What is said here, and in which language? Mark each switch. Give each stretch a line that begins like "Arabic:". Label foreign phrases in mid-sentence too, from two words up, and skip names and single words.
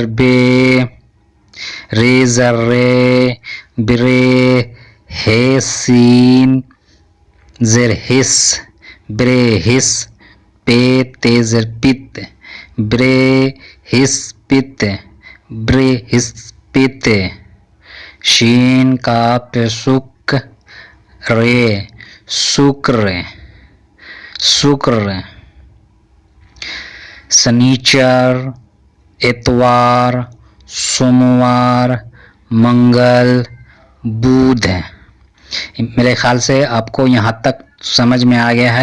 Urdu: بے، رے زر رے، برے، ہے سین زر حس، برے حس، پے تے زر پت، برے حس پت، برے حس پت، شین کاف پہ سک، رے، سکر، سکر، سنیچر، اتوار، سوموار، منگل، بدھ۔ میرے خیال سے آپ کو یہاں تک سمجھ میں آ گیا ہے۔